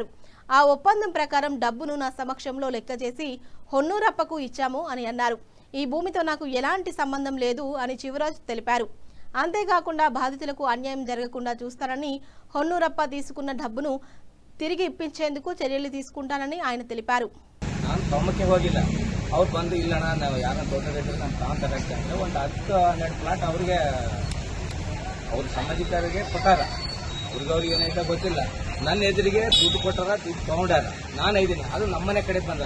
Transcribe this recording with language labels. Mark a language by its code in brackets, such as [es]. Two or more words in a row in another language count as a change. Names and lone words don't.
[te] ఆ ఒప్పందం ప్రకారం డబ్బును నా సమక్షంలో లెక్క చేసి హొన్నూరప్పకు ఇచ్చాము అని అన్నారు. ఈ భూమితో నాకు ఎలాంటి సంబంధం లేదు అని శివరాజ్ తెలిపారు. అంతేకాకుండా బాధితులకు అన్యాయం జరగకుండా చూస్తానని, హొన్నూరప్ప తీసుకున్న డబ్బును తిరిగి ఇప్పించేందుకు చర్యలు తీసుకుంటానని ఆయన తెలిపారు. [kn] ಅವ್ರು ಬಂದು ಇಲ್ಲಣ್ಣ ನಾವು ಯಾರನ್ನ ತೋಟದಿದ್ರೆ ನಮ್ಮ ತಗೊಂತಾರಕ್ಕೆ ಅಂದರೆ ಒಂದು 10-12 ಪ್ಲಾಟ್ ಅವ್ರಿಗೆ ಅವ್ರ ಸಂಬಂಧಿಕರಿಗೆ ಕೊಟ್ಟಾರ. ಅವ್ರಿಗೆ ಏನೈತೆ ಗೊತ್ತಿಲ್ಲ. ನನ್ನ ಎದುರಿಗೆ ದುಡ್ಡು ಕೊಟ್ಟಾರ, ದುಡ್ಡು ತೊಗೊಂಡಾರ. ನಾನು ಇದ್ದೀನಿ, ಅದು ನಮ್ಮನೆ ಕಡೆ ಬಂದಾರ.